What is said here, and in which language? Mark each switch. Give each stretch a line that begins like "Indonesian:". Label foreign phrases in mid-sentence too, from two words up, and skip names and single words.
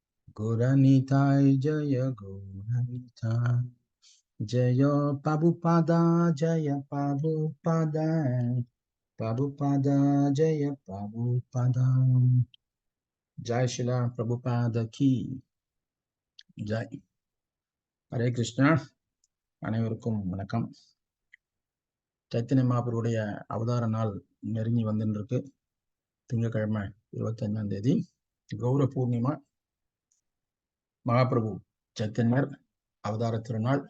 Sanskrit: जय गौरनिताइ जय प्रभुपाद जय प्रभुपाद जय प्रभुपाद जय शील प्रभुपाद की जय हरे कृष्ण
Tamil: அனைவருக்கும் வணக்கம். சைத்தன்ய மகாபிரபுடைய அவதார நாள் நெருங்கி வந்துருக்கு. திங்கட்கிழமை 25ஆம் தேதி கௌர பூர்ணிமா. மகாபிரபு சைத்தன்யர் அவதார திருநாள்.